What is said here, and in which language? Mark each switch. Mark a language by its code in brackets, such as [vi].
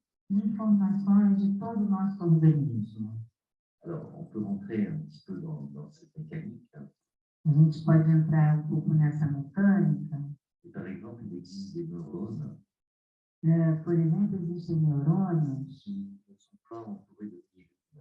[pt] informações de todo o nosso organismo. [fr] Alors, on peut rentrer un petit peu dans cette mécanique. [pt] A gente pode entrar um pouco nessa mecânica. [fr] Et par exemple, il existe des neurones [pt] Por exemplo, existem neurônios [fr] qui ne sont pas entourés de myéline.